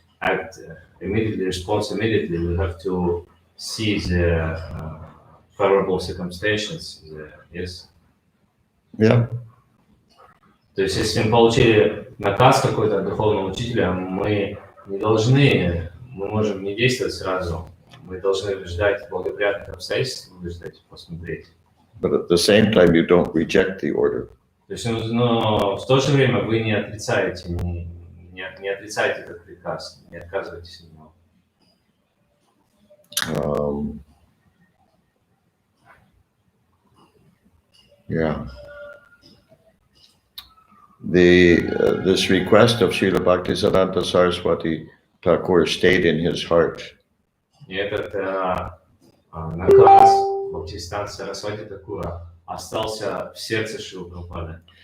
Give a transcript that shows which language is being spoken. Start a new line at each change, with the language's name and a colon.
English: act immediately, respond immediately. We have to see the favorable circumstances. Yes. Yeah.
Russian: То есть, если мы получили наказ какой-то от духовного учителя, мы не должны, мы можем не действовать сразу. Мы должны ждать благоприятных обстоятельств, ждать, посмотреть.
English: But at the same time, you don't reject the order.
Russian: То есть, но в то же время вы не отрицаете, не отрицаете этот приказ, не отказываетесь от него.
English: Yeah. This request of Srila Bhaktisiddhanta Saraswati Thakur stayed in his heart.
Russian: И этот наказ Бхактисиданта Сарасвати Такура остался в сердце Шрилы Прабхупады.